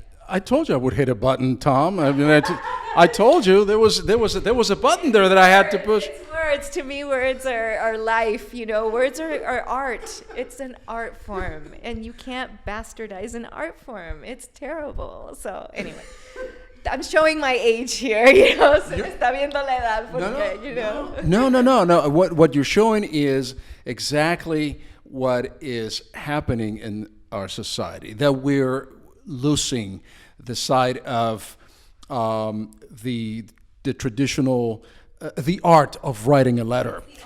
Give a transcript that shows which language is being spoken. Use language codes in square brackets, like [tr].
[en] I told you I would hit a button, Tom. I mean, I told you there was a button there that I had to push. It's words. To me, words are life. Words are art. It's an art form, and you can't bastardize an art form. It's terrible. So anyway, I'm showing my age here. [es] Se me está viendo la edad porque, [en] No. What you're showing is exactly what is happening in our society, that we're losing the side of the traditional, the art of writing a letter.